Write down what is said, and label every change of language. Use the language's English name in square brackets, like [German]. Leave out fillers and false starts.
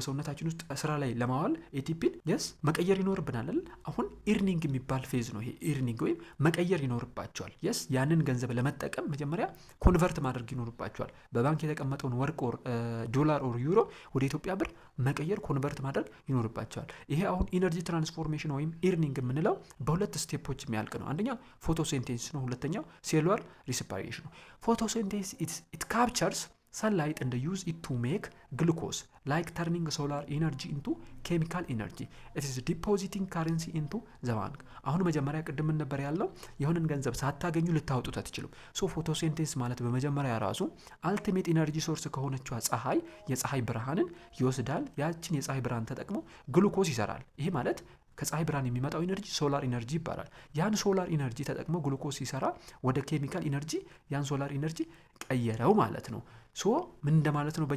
[Amharic] በሰውነታችን ውስጥ ስራ ላይ ለማዋል ኤቲፒን የስ መቀየር ይኖርብናል። አሁን ኢርኒንግ የሚባል ፌዝ ነው ይሄ። ኢርኒንግ ወይም መቀየር ይኖርባቸዋል። የስ ያንን ገንዘብ ለመጠቀም መጀመሪያ ኮንቨርት ማድረግ ይኖርባቸዋል። በባንክ የተቀመጠውን ወርቅ ኦር ዶላር ኦር ዩሮ ወደ ኢትዮጵያ ብር መቀየር ኮንቨርት ማድረግ ይኖርባቸዋል። ይሄ አሁን ኢነርጂ ትራንስፎርሜሽን ወይም ኢርኒንግ የምንለው በሁለት ስቴፖች የሚያልቅ ነው። አንደኛው ፎቶሲንቴሲስ ነው፣ ሁለተኛው ሴሉላር ሪስፓይሬሽን ነው። ፎቶሲንቴሲስ [English] ኢት ካፕቸርስ sunlight and use it to make glucose, like turning solar energy into chemical energy. It is depositing currency into the bank. [Amharic] አሁን መጀመሪያ ቅድም ነበር ያለው የሆነን ገንዘብ ሳታገኙ ልታወጡት አትችሉም። ሶ ፎቶሲንቴሲስ ማለት በመጀመሪያ ራሱ አልቲሜት ኢነርጂ ሶርስ ከሆነችው ፀሐይ የፀሐይ ብርሃንን ይወስዳል። ያችን የፀሐይ ብርሃን ተጠቅሞ ግሉኮስ ይሰራል። ይሄ ማለት ከፀሐይ ብርሃን የሚመጣው ኢነርጂ ሶላር ኢነርጂ ይባላል። ያን ሶላር ኢነርጂ ተጠቅሞ ግሉኮስ ሲሰራ ወደ ኬሚካል ኢነርጂ ያን ሶላር ኢነርጂ ቀየረው ማለት ነው። ሶ ምን እንደማለት ነው?